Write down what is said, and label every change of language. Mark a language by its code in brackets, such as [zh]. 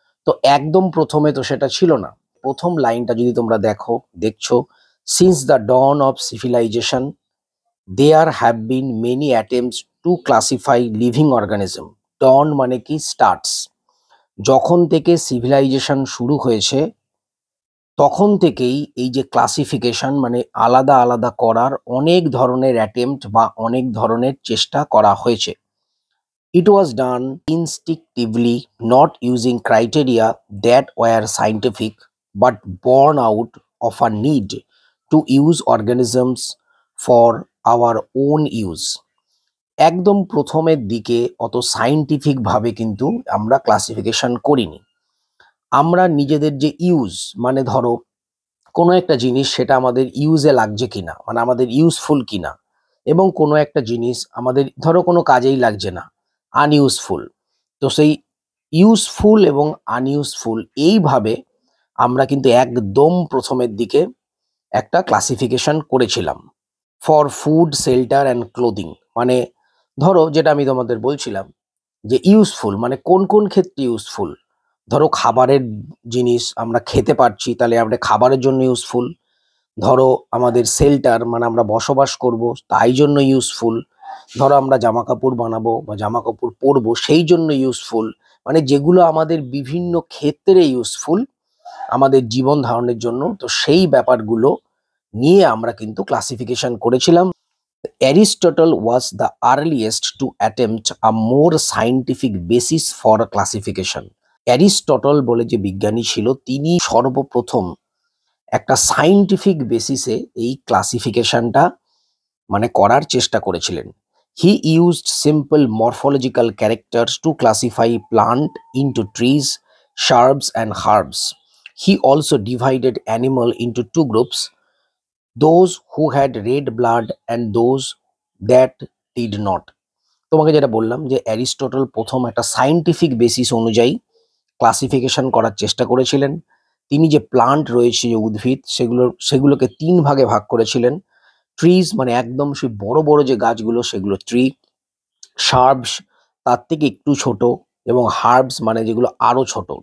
[bn] তো একদম প্রথমে তো সেটা ছিল না। প্রথম লাইনটা যদি তোমরা দেখছো, [en] Since the dawn of civilisation there have been many attempts to classify living organism. [bn] ডন মানে কি? স্টার্টস। যখন থেকে সিভিলাইজেশন শুরু হয়েছে তখন থেকেই এই যে ক্লাসিফিকেশন মানে আলাদা আলাদা করার অনেক ধরনের অ্যাটেম্পট বা অনেক ধরনের চেষ্টা করা হয়েছে। [en] It was done instinctively, not using criteria that were scientific, but born out of a need to use organisms for our own use. [bn] একদম প্রথমের দিকে অত সায়েন্টিফিক ভাবে কিন্তু আমরা ক্লাসিফিকেশন করিনি। আমরা নিজেদের যে ইউজ, মানে ধরো কোনো একটা জিনিস সেটা আমাদের ইউজে লাগছে কিনা, মানে আমাদের ইউজফুল কিনা, এবং কোনো একটা জিনিস আমাদের ধরো কোনো কাজেই লাগছে না, আনইউজফুল। তো সেই ইউজফুল এবং আনইউজফুল এইভাবে আমরা কিন্তু একদম প্রথমের দিকে একটা ক্লাসিফিকেশন করেছিলাম। [en] for food, shelter and clothing, [bn] মানে ধরো যেটা আমি তোমাদের বলছিলাম যে ইউজফুল মানে কোন কোন ক্ষেত্রে ইউজফুল। ধরো খাবারের জিনিস আমরা খেতে পারছি, তাহলে আমরা খাবারের জন্য ইউজফুল। ধরো আমাদের শেল্টার মানে আমরা বসবাস করব তাই জন্য ইউজফুল। ধরো আমরা জামা কাপড় বানাবো বা জামা কাপড় পরবো সেই জন্য ইউজফুল। মানে যেগুলো আমাদের বিভিন্ন ক্ষেত্রে ইউজফুল আমাদের জীবন ধারণের জন্য, তো সেই ব্যাপারগুলো নিয়ে আমরা কিন্তু ক্লাসিফিকেশন করেছিলাম। [en] Aristotle was the earliest to attempt a more scientific basis for classification. [bn] Aristotle বলে যে বিজ্ঞানী ছিল তিনি সর্বপ্রথম একটা সায়েন্টিফিক বেসিসে এই ক্লাসিফিকেশনটা মানে করার চেষ্টা করেছিলেন। [en] He used simple morphological characters to classify plant into trees, shrubs and herbs. He also divided animal into two groups, those who had red blood and those that did not. [bn] তোমাকে যেটা বললাম যে অ্যারিস্টটল প্রথম একটা scientific basis অনুযায়ী classification করার চেষ্টা করেছিলেন। তিনি যে প্লান্ট রয়েছে, যে উদ্ভিদ, সেগুলোকে তিন ভাগে ভাগ করেছিলেন। ট্রিজ মানে একদম সেই বড় বড় যে গাছগুলো সেগুলো ট্রি, শার্বস তার থেকে একটু ছোট, এবং হার্বস মানে যেগুলো আরো ছোট।